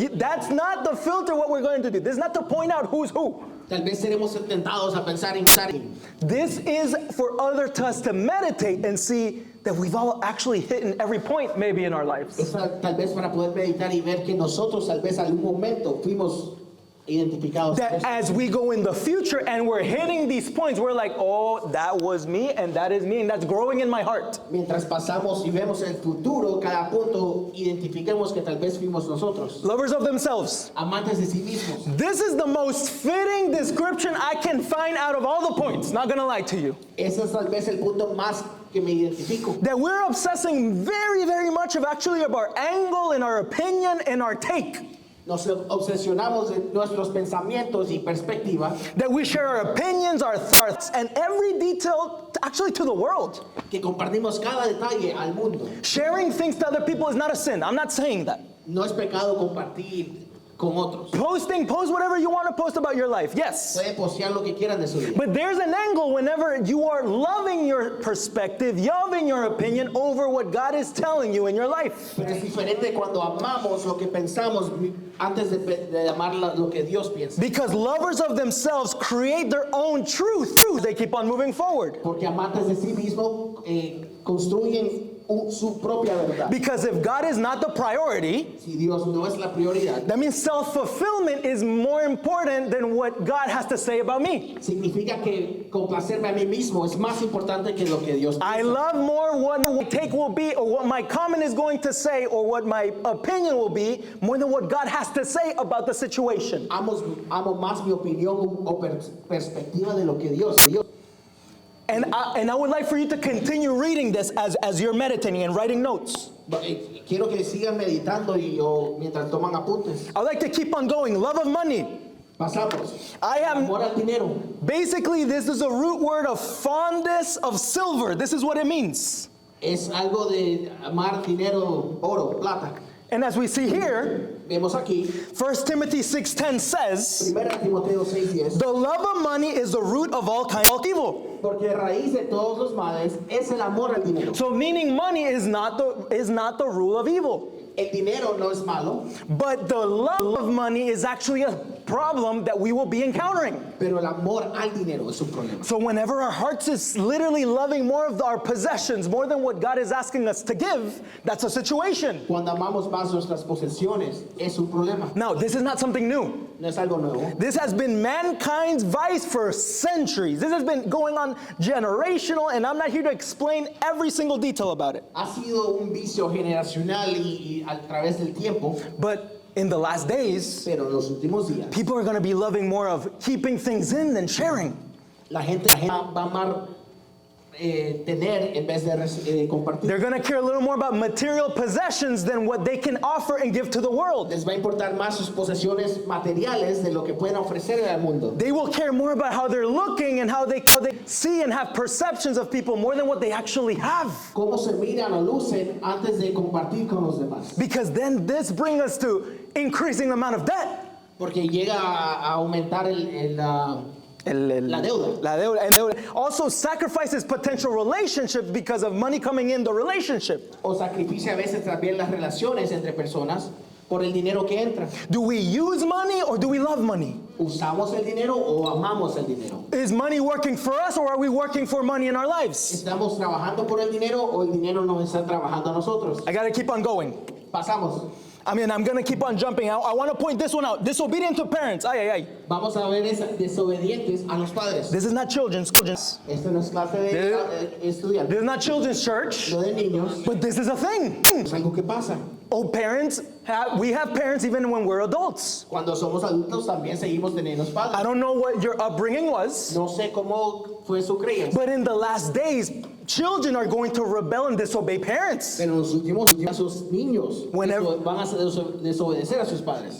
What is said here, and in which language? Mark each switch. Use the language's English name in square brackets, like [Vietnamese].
[English] That's not the filter what we're going to do. This is not to point out who's who. [Spanish] Tal vez seremos tentados a pensar en [English] This is for us to meditate and see that we've all actually hit every point maybe in our lives. [Spanish] es tal vez para poder meditar y ver que nosotros tal vez algún momento fuimos identificados. [English] That as we go in the future and we're hitting these points, we're like, oh, that was me and that is me and that's growing in my heart. [Spanish] Mientras pasamos y vemos el futuro, cada punto identifiquemos que tal vez fuimos nosotros. [English] Lovers of themselves. [Spanish] Amantes de sí mismos. [English] This is the most fitting description I can find out of all the points, not gonna lie to you. [Spanish] Ese es tal vez el punto más que me identifico. [English] That we're obsessing very much of our angle and our opinion and our take. [Spanish] Nos obsesionamos de nuestros pensamientos y perspectiva, [English] That we share our opinions, our thoughts, and every detail actually to the world. [Spanish] que compartimos cada detalle al mundo. [English] Sharing things to other people is not a sin. I'm not saying that. [Spanish] No es pecado compartir con otros. [English] Post whatever you want to post about your life, yes. [Spanish] Puede postear lo que quieran de su vida. [English] But there's an angle whenever you are loving your perspective, loving your opinion over what God is telling you in your life. [Spanish] Pero es diferente cuando amamos lo que pensamos antes de amar lo que Dios piensa. [English] Because lovers of themselves create their own truth. They keep on moving forward. [Spanish] Porque amantes de sí mismos construyen su propia verdad. [English] Because if God is not the priority, [Spanish] Si Dios no es la prioridad, [English] that means self-fulfillment is more important than what God has to say about me. [Spanish] significa que complacerme a mí mismo es más importante que lo que Dios [English] I [Spanish] piensa. [English] love more what my take will be or what my comment is going to say or what my opinion will be more than what God has to say about the situation. [Spanish] Amo más mi opinión o perspectiva de lo que Dios. [English] And I would like for you to continue reading this as you're meditating and writing notes. [Spanish] Quiero que sigan meditando o mientras toman apuntes. [English] I would like to keep on going. Love of money. [Spanish] Pasamos. [English] I am [Spanish] Amor al dinero. [English] basically, this is a root word of fondness of silver. This is what it means. [Spanish] Es algo de amar dinero, oro, plata. [English] And as we see here, [Spanish] Vemos aquí, [English] 1 Timothy 6:10 says, [Spanish] 1 Timoteo 6:10, [English] the love of money is the root of all kinds of evil. [Spanish] porque raíz de todos los males es el amor al dinero. [English] So meaning money is not the rule of evil. [Spanish] El dinero no es malo, [English] But the love of money is actually a problem that we will be encountering. [Spanish] Pero el amor al dinero es un problema. [English] So whenever our hearts is literally loving more of our possessions, more than what God is asking us to give, that's a situation. [Spanish] Cuando amamos más nuestras posesiones, es un problema. [English] Now, this is not something new. [Spanish] No es algo nuevo. [English] This has been mankind's vice for centuries. This has been going on generational, and I'm not here to explain every single detail about it. [Spanish] Ha sido un vicio generacional y a través del tiempo, [English] But in the last days, [Spanish] pero en los últimos días, [English] people are going to be loving more of keeping things in than sharing. [Spanish] la gente va a amar tener en vez de compartir. [English] They're going to care a little more about material possessions than what they can offer and give to the world. [Spanish] Les va a importar más sus posesiones materiales de lo que pueden ofrecer al mundo. [English] They will care more about how they're looking and how they see and have perceptions of people more than what they actually have. [Spanish] Cómo se miran o lucen antes de compartir con los demás. [English] Because then this brings us to increasing the amount of debt. [Spanish] Porque llega a aumentar la deuda. La deuda. And deuda. [English] Also sacrifices potential relationships because of money coming in the relationship. [Spanish] O sacrificia a veces también las relaciones entre personas por el dinero que entra. [English] Do we use money or do we love money? [Spanish] ¿Usamos el dinero o amamos el dinero? [English] Is money working for us or are we working for money in our lives? [Spanish] ¿Estamos trabajando por el dinero o el dinero nos está trabajando a nosotros? [English] I gotta keep on going. [Spanish] Pasamos. [English] I'm gonna keep on jumping. I wanna point this one out. Disobedient to parents. Ay, ay, ay. [Spanish] Vamos a ver desobedientes a los padres. [English] This is not children's. [Spanish] Esta no es clase de estudiantes. [English] This is not children's church. [Spanish] Lo de niños [English] But this is a thing. [Spanish] es algo que pasa. [English] Oh, parents, we have parents even when we're adults. [Spanish] Cuando somos adultos también seguimos teniendo [English] I [Spanish] padres. [English] don't know what your upbringing was, [Spanish] No sé cómo fue su creencia. [English] but in the last days, children are going to rebel and disobey parents. [Spanish] Pero en los últimos días sus niños [English] Whenever- [Spanish] van a desobedecer a sus padres.